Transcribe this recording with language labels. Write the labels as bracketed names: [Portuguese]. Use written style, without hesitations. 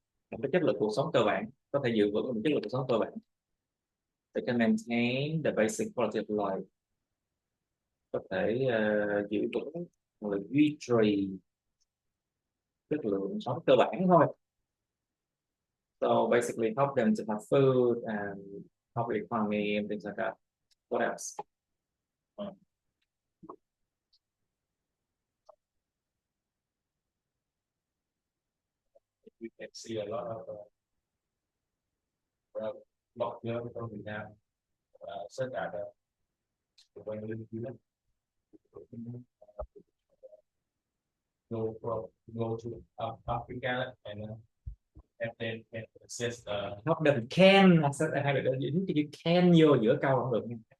[Vietnamese] Một cái chất lượng cuộc sống cơ bản, có thể giữ vững một chất lượng cuộc sống cơ bản. [English] They can maintain the basic quality of life. [Vietnamese] Có thể giữ vững hoặc là duy trì chất lượng sống cơ bản thôi. [English] So basically help them to have food and help the economy and things like that. What else? we can see a lot of blogger from Việt Nam [Vietnamese] tất cả [English] the when we go to Africa and then can access Help them can [Vietnamese] hay là dính cái chữ can vô giữa câu không được nha.